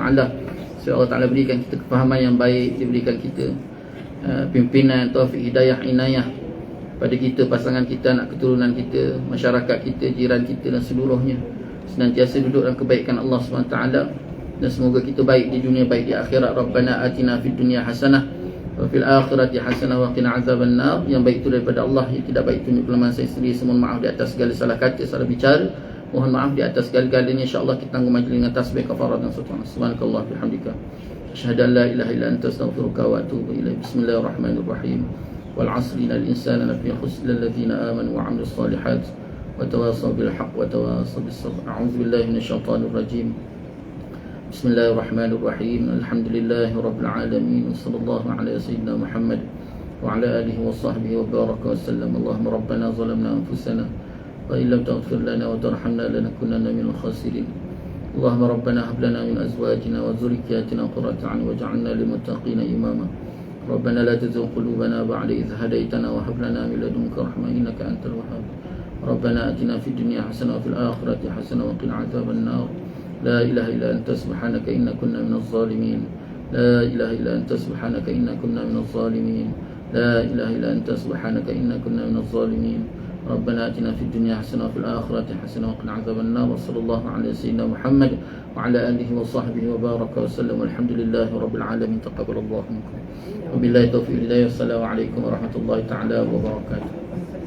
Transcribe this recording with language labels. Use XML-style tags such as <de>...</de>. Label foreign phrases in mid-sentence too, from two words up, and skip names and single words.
<ms>Supaya Allah Ta'ala berikan kita kefahaman yang baik. Dia berikan kita pimpinan, taufik, hidayah, inayah pada kita, pasangan kita, anak keturunan kita, masyarakat kita, jiran kita dan seluruhnya. Senantiasa duduk dalam kebaikan Allah SWT. Dan semoga kita baik di dunia, baik di akhirat.</ms> <ar>ربنا آتنا في الدنيا حسنة وفي الآخرة حسنة وقنا عذاب النار.</ar> <ms>Yang baik itu daripada Allah, yang tidak baik itu kelemahan saya sendiri. Mohon maaf di atas segala salah kata, salah bicara. Mohon maaf di atas segala-galanya. InsyaAllah kita tangguh majlis dengan tasbih, kafarat dan sultan.</ms> <ar>سبحانك الله بحمدك أشهد أن لا إله إلا أنت أستغفرك وأتوب إليك. بسم الله الرحمن الرحيم والعصر إن الإنسان لفي خسر إلا الذين آمنوا وعملوا الصالحات وتواصوا بالحق وتواصوا بالصبر. أعوذ بالله من الشيطان الرجيم بسم الله الرحمن الرحيم. الحمد لله رب العالمين وصلى الله على سيدنا محمد وعلى آله وصحبه وبارك وسلم. اللهم ربنا ظلمنا أنفسنا وإن لم تغفر لنا وترحمنا لنكونن من الخاسرين. اللهم ربنا هب لنا من أزواجنا وذرياتنا قرة أعين واجعلنا للمتقين إماما. ربنا لا تزغ قلوبنا بعد إذ هديتنا وهب لنا من لدنك رحمة إنك أنت الوهاب. ربنا آتنا في الدنيا حسنة وفي الآخرة حسنة وقنا عذاب النار. لا إله إلا أنت سبحانك إنا كنا من الظالمين. لا إله إلا أنت سبحانك إنا كنا من الظالمين. لا إله إلا أنت سبحانك إنا كنا من الظالمين. ربنا آتنا في الدنيا حسنة وفي الآخرة حسنة وقنا عذاب النار. وصلى الله على سيدنا محمد وعلى آله وصحبه وبارك وسلم. والحمد لله رب العالمين تقبل الله منكم. وبالله التوفيق هداية. السلام عليكم ورحمة الله تعالى وبركاته.</ar>